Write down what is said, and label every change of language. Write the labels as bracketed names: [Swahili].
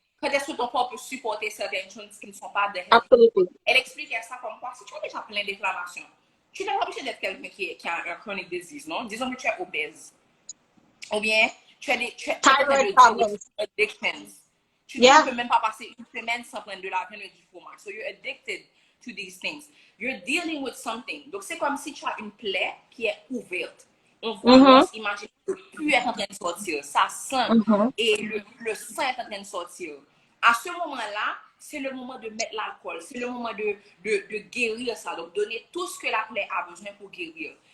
[French] Quand est-ce que ton corps peut supporter certaines choses qui ne sont pas de health. [English] Absolutely. [French] Elle expliquait ça comme quoi, si tu as déjà plein d'inflammation, tu n'es pas obligé d'être quelqu'un qui a un chronic disease, non? Disons que tu es obèse. Ou bien, tu as des addictions. Tu ne peux même pas passer une semaine sans prendre de la viande et du fromage. [English] So you're addicted to these things. You're dealing with something. [French] Donc, c'est comme si tu as une plaie qui est ouverte. On voit, imagine que le pus est en train de sortir. Ça sent. Et le sang est en train de sortir. À ce moment-là, c'est le moment de mettre l'alcool. C'est le moment de guérir ça. Donc, donner tout ce que la plaie a besoin pour guérir.